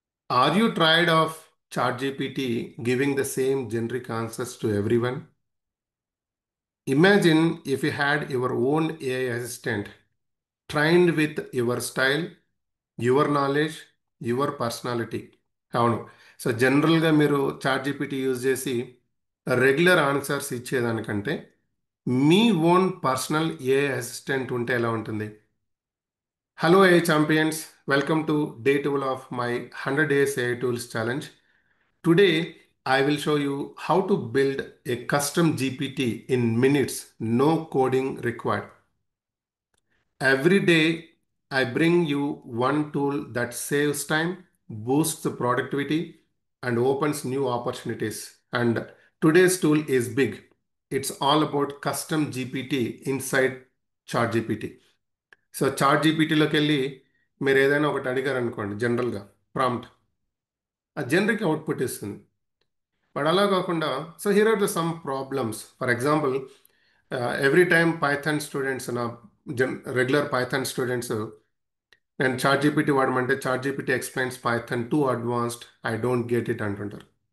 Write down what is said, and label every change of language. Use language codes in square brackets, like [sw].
[en] Are you tired of ChatGPT giving the same generic answers to everyone? Imagine if you had your own AI assistant trained with your style, your knowledge, your personality. [te] అవును. So జనరల్గా మీరు chat GPT use చేసి regular answers ఇచ్చేదానికంటే మీ own personal AI assistant ఉంటే ఎలా ఉంటుంది? [en] Hello AI champions, welcome to day 12 of my 100 days AI tools challenge. Today, I will show you how to build a custom GPT in minutes, no coding required. Every day, I bring you one tool that saves time, boosts the productivity, and opens new opportunities. And today's tool is big. It's all about custom GPT inside ChatGPT. [te] So chat జీపీటీలోకి వెళ్ళి మీరు ఏదైనా ఒకటి అడిగారు అనుకోండి, జనరల్గా prompt ఆ generic output ఇస్తుంది. [en] but [te] అలా కాకుండా [en] So here are the some problems. For example, every time Python students నా regular Python students [te] నేను chat GPT వాడమంటే [en] chat GPT explains Python too advanced, I don't get it [te] అంటుంటారు.